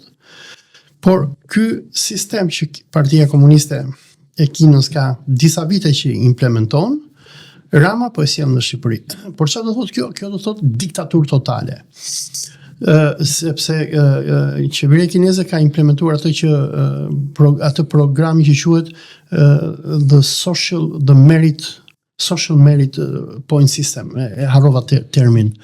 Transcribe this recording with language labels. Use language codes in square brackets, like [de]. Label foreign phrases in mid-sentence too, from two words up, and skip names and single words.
[sq] Por ky sistem që Partia Komuniste e Kinës ka disa vite që implementon, Rama po e sjell në Shqipëri. Por çfarë do thotë kjo? Kjo do thotë diktaturë totale. Sepse qeveria kineze ka implementuar atë programi që quhet [en] social merit point system. [sq] E harrova termin.